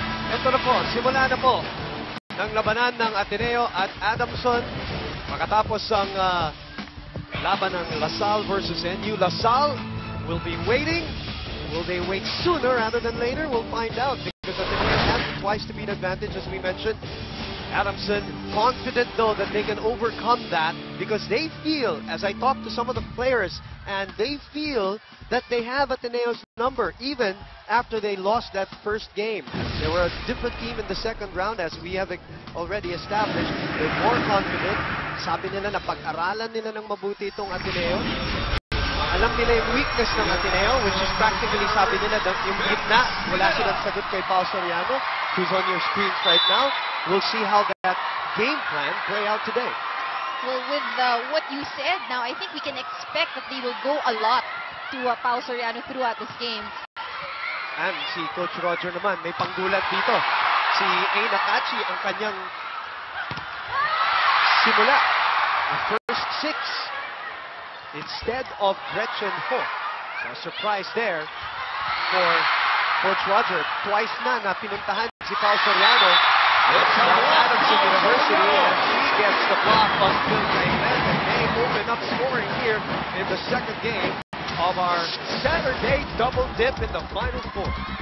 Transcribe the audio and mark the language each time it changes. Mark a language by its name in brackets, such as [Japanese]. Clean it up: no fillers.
[Filipino] Ito na po, simula na po ng labanan ng Ateneo at Adamson. Makatapos ang laban ng LaSalle versus NU. [English] LaSalle will be waiting. Will they wait sooner rather than later? We'll find out because Ateneo has the twice-to-beat advantage, as we mentioned. Adamson confident, though, that they can overcome that because they feel, as I talked to some of the players, and they feel that they have Ateneo's number even after they lost that first game. They were a different team in the second round, as we have already established. They're more confident. [Filipino] Sabi nila na pag-aralan nila ng mabuti itong Ateneo. Alam nila yung weakness ng Ateneo, [English] which is practically, [Filipino] sabi nila, yung gitna. Wala silang sagot kay Paul Soriano, [English] who's on your screens right now. We'll see how that game plan play out today. Well, with what you said now, I think we can expect that they will go a lot to Paul Soriano throughout this game. [Filipino] And si Coach Roger naman, may panggulat dito. Si A. Nakachi, ang kanyang simula. [English] The first 6 instead of Gretchen Ho. So a surprise there for Coach Roger. [Filipino] Twice na pinuntahan si Paul Soriano. [English] It's Adamson University, and he gets the block on Phil Gainglet, and they open up scoring here in the second game of our Saturday double dip in the Final Four.